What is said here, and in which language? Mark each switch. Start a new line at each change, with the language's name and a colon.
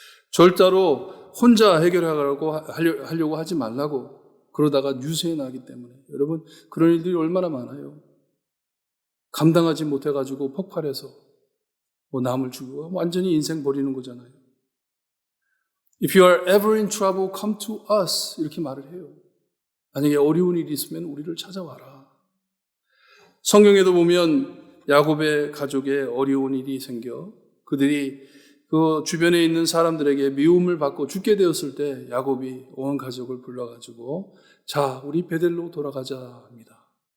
Korean: 절대로 혼자 하려고 하지 말라고. 그러다가 유세에 나기 때문에. 여러분 그런 일들이 얼마나 많아요. 감당하지 못해가지고 폭발해서 남을 죽이고 완전히 인생 버리는 거잖아요.
English: If you are ever in trouble, come to us.
Korean: 이렇게 말을 해요. 만약에 어려운 일이 있으면 우리를 찾아와라. 성경에도 보면 야곱의 가족에 어려운 일이 생겨 그들이 그 주변에 있는 사람들에게 미움을 받고 죽게 되었을 때 야곱이 온 가족을 불러가지고 자, 우리 베델로 돌아가자 합니다.